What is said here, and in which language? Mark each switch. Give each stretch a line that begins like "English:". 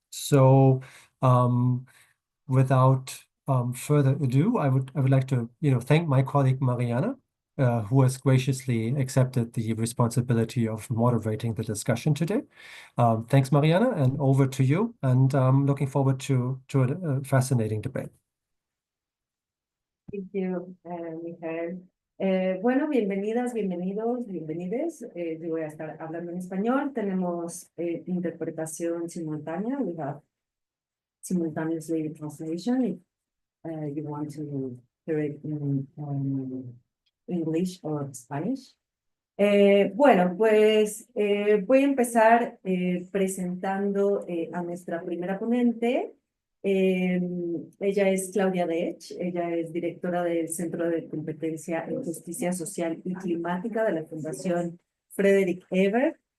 English: So without further ado, I would like to thank my colleague Mariana, who has graciously accepted the responsibility of moderating the discussion today. Thanks, Mariana, and over to you. And looking forward to a fascinating debate. Thank you, Michael.
Spanish: Bueno, bienvenidas, bienvenidos, bienvenides. Yo voy a estar hablando en español. Tenemos interpretación simultánea.
English: We have simultaneously translation if you want to hear it in English or Spanish.
Spanish: Bueno, pues voy a empezar presentando a nuestra primera ponente. Ella es Claudia Dech, ella es directora del Centro de Competencia en Justicia Social y Climática de la Fundación Frederick Ebert.